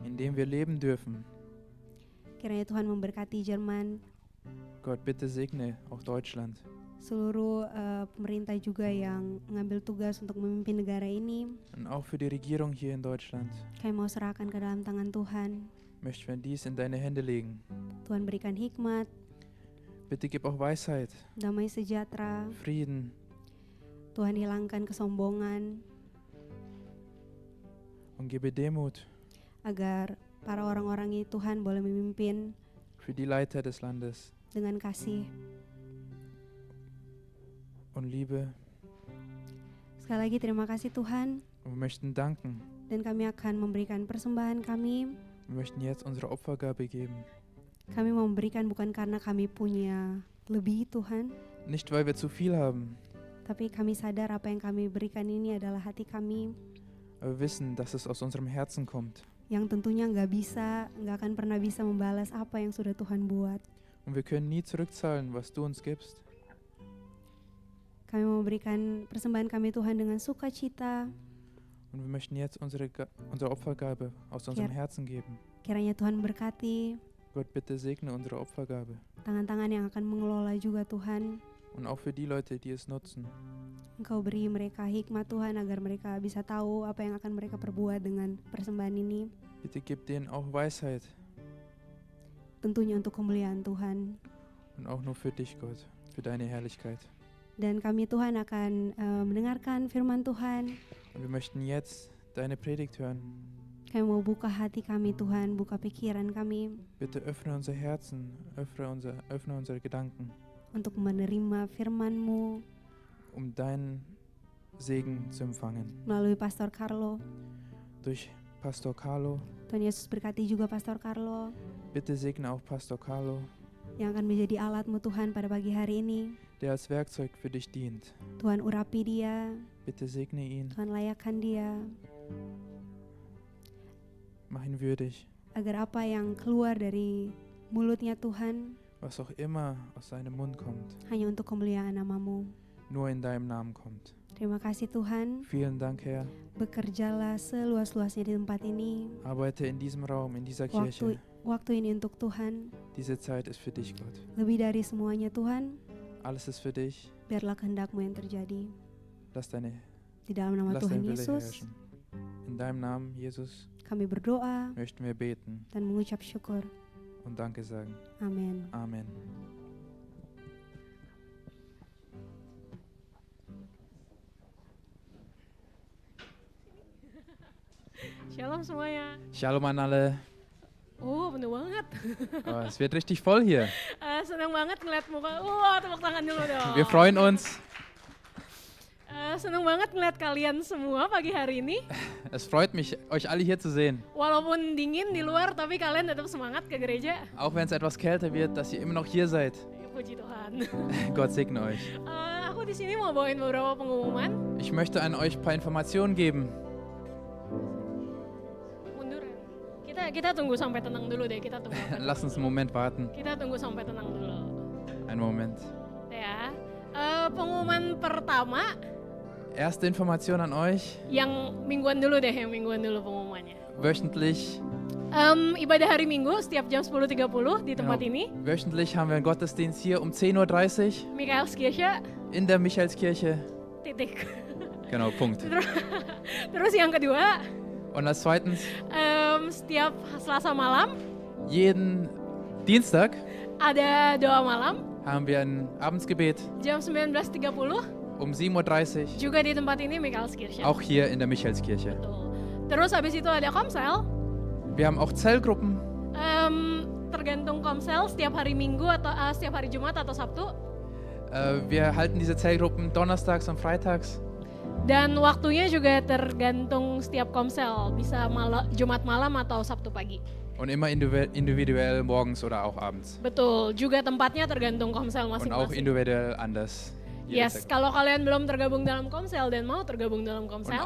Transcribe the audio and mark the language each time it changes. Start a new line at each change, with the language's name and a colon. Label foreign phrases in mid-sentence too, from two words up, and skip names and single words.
German: in dem wir leben dürfen.
Indonesian: Kiranya Tuhan memberkati Jerman,
German: Gott, bitte segne auch Deutschland.
Indonesian: seluruh pemerintah juga yang mengambil tugas untuk memimpin negara ini.
German: Und auch für die Regierung hier in Deutschland
Indonesian: Kami mau serahkan ke dalam tangan Tuhan.
German: möchten wir dies in deine Hände legen.
Indonesian: Tuhan berikan hikmat,
German: Bitte gib auch Weisheit,
Indonesian: damai sejahtera.
German: Frieden
Indonesian: Tuhan hilangkan kesombongan
German: und gebe Demut
Indonesian: agar para orang-orang ini Tuhan boleh memimpin
German: für die Leiter des Landes
Indonesian: dengan kasih.
German: und Liebe.
Indonesian: Sekali lagi terima kasih Tuhan,
German: Und wir möchten danken.
Indonesian: dan kami akan memberikan persembahan kami.
German: Wir möchten jetzt unsere Opfergabe geben.
Indonesian: Kami mau memberikan bukan karena kami punya lebih Tuhan,
German: Nicht, weil wir zu viel haben,
Indonesian: tapi kami sadar apa yang kami berikan ini adalah hati kami
German: aber wir wissen, dass es aus unserem Herzen kommt.
Indonesian: yang tentunya nggak akan pernah bisa membalas apa yang sudah Tuhan buat.
German: Und wir können nie zurückzahlen, was du uns gibst.
Indonesian: Kami mau memberikan persembahan kami Tuhan dengan sukacita.
German: Und wir möchten jetzt unsere Opfergabe aus unserem Herzen geben.
Indonesian: Kiranya Tuhan berkati
German: Gott, bitte segne unsere Opfergabe.
Indonesian: tangan-tangan yang akan mengelola juga Tuhan.
German: Und auch für die Leute, die es nutzen.
Indonesian: Engkau beri mereka hikmat Tuhan agar mereka bisa tahu apa yang akan mereka perbuat dengan persembahan ini.
German: Bitte gib denen auch Weisheit.
Indonesian: Tentunya untuk kemuliaan Tuhan.
German: Und auch nur für dich, Gott. Für deine Herrlichkeit.
Indonesian: Dan kami Tuhan akan mendengarkan firman Tuhan.
German: Und wir möchten jetzt deine Predigt hören.
Indonesian: Kami mau buka hati kami Tuhan, buka pikiran kami
German: Bitte öffne unser Herzen, öffne unsere Gedanken,
Indonesian: untuk menerima firman-Mu
German: um deinen Segen zu empfangen.
Indonesian: melalui Pastor Carlo.
German: Durch Pastor Carlo.
Indonesian: Tuhan Yesus berkati juga Pastor Carlo
German: Bitte segne auch Pastor Carlo,
Indonesian: yang akan menjadi alat-Mu Tuhan pada pagi hari ini.
German: der als Werkzeug für dich dient.
Indonesian: Tuhan urapi dia,
German: Bitte segne ihn,
Indonesian: Tuhan layakkan dia,
German: mach ihn würdig.
Indonesian: agar apa yang keluar dari mulutnya Tuhan
German: Was auch immer aus seinem Mund kommt,
Indonesian: hanya untuk kemuliaan nama-Mu.
German: nur in deinem Namen kommt.
Indonesian: Terima kasih Tuhan,
German: Vielen Dank, Herr.
Indonesian: bekerjalah seluas-luasnya di tempat ini.
German: Arbeite in diesem Raum, in dieser Kirche.
Indonesian: Waktu ini untuk Tuhan,
German: Diese Zeit ist für dich, Gott.
Indonesian: lebih dari semuanya Tuhan,
German: Alles ist für dich.
Indonesian: biarlah kehendak-Mu yang terjadi.
German: Lass
Indonesian: Di dalam nama
German: dein
Indonesian: Tuhan
German: Wille
Indonesian: Yesus,
German: herrschen. In deinem Namen, Jesus,
Indonesian: kami berdoa
German: möchten wir beten
Indonesian: dan mengucap syukur.
German: und Danke sagen.
Indonesian: Amin.
German: Amen.
Indonesian: Shalom semuanya.
German: Shalom an alle.
Indonesian: Penuh banget.
German: Oh, es wird richtig voll hier.
Indonesian: Senang banget ngeliat muka. Tepuk tangan dulu dong.
German: Wir freuen uns.
Indonesian: Senang banget ngeliat kalian semua pagi hari ini.
German: Es freut mich, euch alle hier zu sehen.
Indonesian: Walaupun dingin di luar, tapi kalian tetap semangat ke gereja.
German: Auch wenn es etwas kälter wird, dass ihr immer noch hier seid.
Indonesian: Puji Tuhan.
German: Gott segne euch.
Indonesian: Aku di sini mau bawain beberapa pengumuman.
German: Ich möchte an euch ein paar Informationen geben.
Indonesian: Mundur ya. Kita tunggu sampai tenang dulu deh. Kita tunggu.
German: Lass uns einen Moment warten.
Indonesian: Kita tunggu sampai tenang dulu.
German: Einen Moment.
Indonesian: Ya. Pengumuman pertama.
German: Erste Information an euch.
Indonesian: Yang mingguan dulu pengumumannya.
German: Wöchentlich
Indonesian: Ibadah hari Minggu setiap jam 10.30 di tempat ini.
German: Wöchentlich haben wir einen Gottesdienst hier um 10:30 Uhr Michaelskirche, in der Michaelskirche.
Indonesian: titik.
German: Genau, Punkt.
Indonesian: Terus yang kedua,
German: Und als zweitens,
Indonesian: setiap Selasa malam
German: jeden Dienstag
Indonesian: ada doa malam
German: haben wir ein Abendsgebet
Indonesian: jam 19.30
German: um 7:30 Uhr,
Indonesian: juga di tempat ini Michaelskirche.
German: auch hier in der Michaelskirche.
Indonesian: Betul. Terus habis itu ada komsel.
German: Wir haben auch Zellgruppen.
Indonesian: Tergantung komsel setiap hari Minggu atau setiap hari Jumat atau Sabtu.
German: Wir halten diese Zellgruppen donnerstags und freitags.
Indonesian: Dan waktunya juga tergantung setiap komsel, bisa Jumat malam atau Sabtu pagi.
German: Und immer individuell morgens oder auch abends.
Indonesian: Betul, juga tempatnya tergantung komsel
German: Und auch
Indonesian: masing-masing.
German: individuell anders. Jede
Indonesian: Yes,
German: Zellgruppe.
Indonesian: kalau kalian belum tergabung dalam komsel dan mau tergabung dalam komsel,